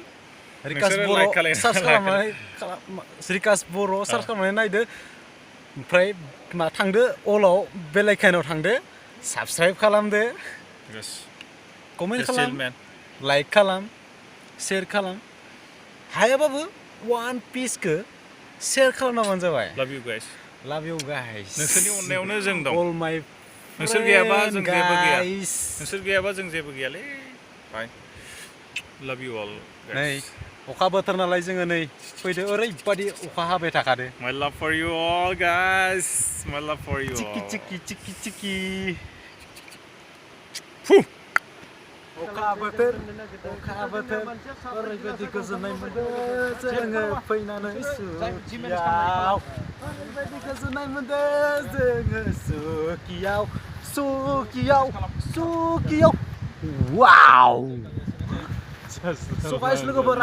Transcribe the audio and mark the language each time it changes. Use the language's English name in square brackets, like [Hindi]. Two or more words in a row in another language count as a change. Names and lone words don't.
[Bodo] रिकास बर' सार्च खालामनानै रिकास बर' सार्च खालामनानै नायदो ओमफ्राय मा थांदो अलाव बेल आइकनाव थांदो साबस्क्राइब खालामदो कमेन्ट खालाम लाइक खालाम शेयार खालाम हायाबाबो वान पिसखौ शेयार खालामनाबानो जाबाय [English] love you guys [Bodo] नोंसोरनि अननायावनो जों दं [English] all my [Bodo] नोंसोर गैयाबा जों जेबो गैया नोंसोर गैयाबा जों जेबो गैयालै Bye. [English] Love you all. [Bodo] नै [English] Guys. [Bodo] अखा बोथोर नालाय जोङो नै फैदो ओरैबादि अखा हाबाय थाखादो [English] My love for you all, guys. My love for you चिकि all. चिकि चिकि चिकि Phew. [Bodo] अखा बोथोर ओरैबादि गोजोननाय मोनदों जोङो फैनानै सुकियाव ओरैबादि गोजोननाय मोनदों जोङो सुकियाव वाव [English] So guys, [Bodo] लोगोफोर